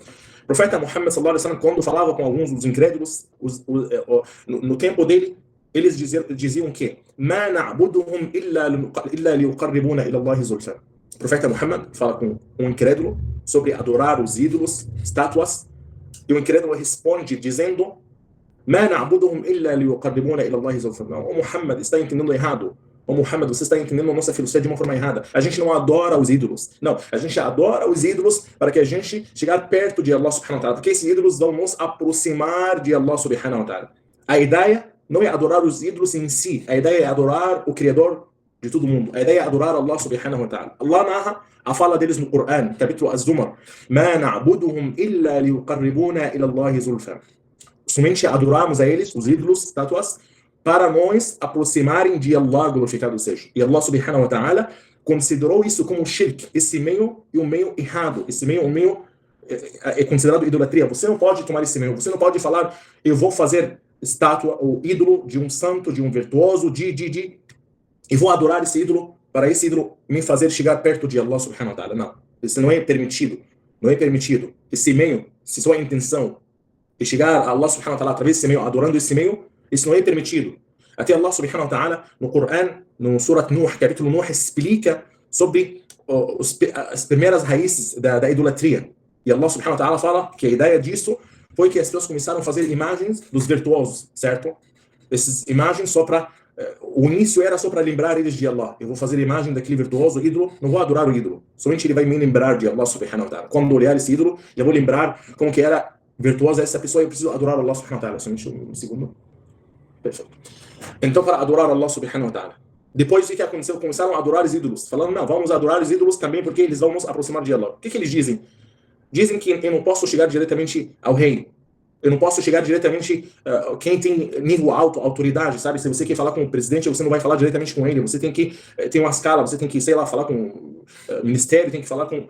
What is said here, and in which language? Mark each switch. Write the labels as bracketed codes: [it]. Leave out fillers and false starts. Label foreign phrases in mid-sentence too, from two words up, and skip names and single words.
[pt] O profeta Muhammad [ar] صلى الله عليه وسلم, [pt] quando falava com alguns dos incrédulos, no tempo dele, eles diziam que [ar] ما نعبدهم إلا ليقربونا إلى الله زلفى. [pt] O profeta Muhammad fala com um incrédulo sobre adorar os ídolos, estátuas, e o incrédulo responde dizendo: [ar] ما نعبدهم إلا ليقربونا إلى الله زلفى. [pt] O Muhammad está entendendo errado. O Muhammad, você está entendendo a nossa filosofia de uma forma errada. A gente não adora os ídolos. Não, a gente adora os ídolos para que a gente chegar perto de Allah [ar] سبحانه وتعالى. [pt] Porque esses ídolos vão nos aproximar de Allah [ar] سبحانه وتعالى. [pt] A ideia não é adorar os ídolos em si. A ideia é adorar o Criador de todo mundo. A ideia é adorar Allah [ar] سبحانه وتعالى. [pt] Allah narra a fala deles no Coran, capítulo Az-Zumar: [ar] ما نعبدهم إلا ليقربونا إلى الله زلفى. [pt] Somente adoramos a eles, os ídolos, estátuas, para nós aproximarem de Allah, glorificado seja. E Allah [ar] سبحانه وتعالى [pt] considerou isso como shirk. Esse meio é um meio errado. Esse meio é considerado idolatria. Você não pode tomar esse meio. Você não pode falar: eu vou fazer estátua ou ídolo de um santo, de um virtuoso, e vou adorar esse ídolo para esse ídolo me fazer chegar perto de Allah [ar] سبحانه وتعالى. [pt] Não. Isso não é permitido. Não é permitido. Esse meio, se sua intenção e chegar a Allah [ar] سبحانه وتعالى [pt] através desse meio, adorando esse meio, isso não é permitido. Até Allah [ar] سبحانه وتعالى, [pt] no Coran, no Surat Nuh, capítulo Nuh, explica sobre as primeiras raízes da idolatria. E Allah [ar] سبحانه وتعالى [pt] fala que a ideia disso foi que as pessoas começaram a fazer imagens dos virtuosos, certo? Essas imagens só para... o início era só para lembrar eles de Allah. Eu vou fazer a imagem daquele virtuoso ídolo, não vou adorar o ídolo. Somente ele vai me lembrar de Allah [ar] سبحانه وتعالى. [pt] Quando olhar esse ídolo, eu vou lembrar como que era virtuosa essa pessoa, eu preciso adorar Allah [ar] سبحانه وتعالى. [pt] Somente um segundo. Perfeito. Então, para adorar Allah [ar] سبحانه وتعالى. [pt] Depois, o que aconteceu? Começaram a adorar os ídolos. Falando: não, vamos adorar os ídolos também porque eles vão nos aproximar de Allah. O que eles dizem? Dizem que eu não posso chegar diretamente ao rei. Eu não posso chegar diretamente quem tem nível alto, autoridade, sabe? Se você quer falar com o presidente, você não vai falar diretamente com ele. Você tem que ter uma escala, você tem que, sei lá, falar com o ministério, tem que falar com...